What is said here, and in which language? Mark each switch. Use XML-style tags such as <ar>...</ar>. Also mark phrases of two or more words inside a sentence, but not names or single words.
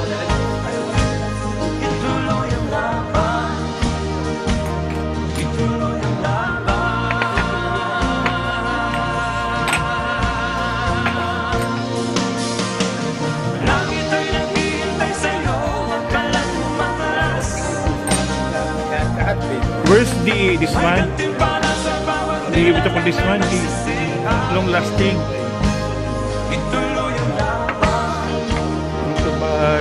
<tl>Ituloy ang laban, ituloy ang laban. Langit ay naghihintay sa'yo, huwag ka lang umatras.</tl> <en>Where's this</en> <tl>May</tl> <en>one?</en> <tl>gantimpala sa bawat</tl> <en>Do you give it up on</en> <tl>nilalang</tl> <en>this</en> <tl>na</tl> <en>one?</en> <tl>nagsisika.</tl> <en>Long lasting.</en> <tl>Ituloy ang laban,</tl> <en>Goodbye.</en>